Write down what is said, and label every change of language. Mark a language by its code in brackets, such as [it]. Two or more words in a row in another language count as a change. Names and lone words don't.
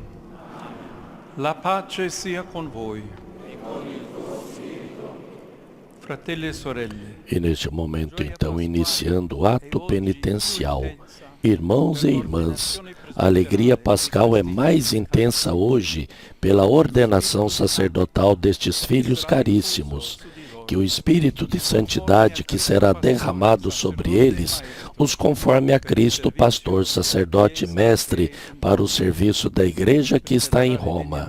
[it] La pace sia con voi. Fratelli e sorelle. [pt] E neste momento, então, iniciando o ato penitencial, irmãos e irmãs, a alegria pascal é mais intensa hoje pela ordenação sacerdotal destes filhos caríssimos, que o Espírito de Santidade que será derramado sobre eles os conforme a Cristo, pastor, sacerdote e mestre, para o serviço da Igreja que está em Roma.